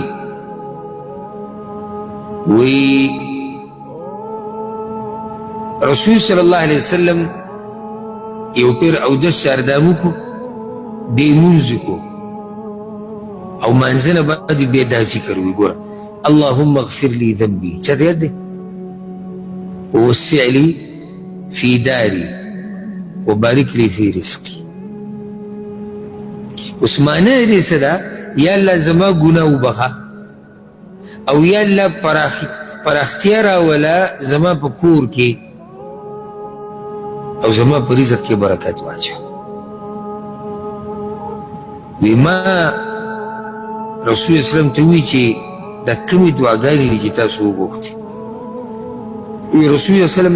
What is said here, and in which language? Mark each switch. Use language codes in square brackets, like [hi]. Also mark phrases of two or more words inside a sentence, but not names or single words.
[ps] وی رسول [ar] صلی الله علیه وسلم [ps] یو پیر اودس سردامو کو بی منځ کو او منزل باندې بیا دا ذکر وی ګوره [ar] اللهم اغفر لي ذنبي [ps] چاته یاد دی [ar] ووسع لي في داري وبارك لي في رزقي [ps] اوس معنی دې څه ده یا الله زما ګناه وبخه او یا الله پراختیا راوله زما په کور کې او زما په رزق کې برکت واچوه وی ما رسول اسلام ته وی چې دا کومې دعاګانې دي چې تاسو وغوښتې وی رسول اسلام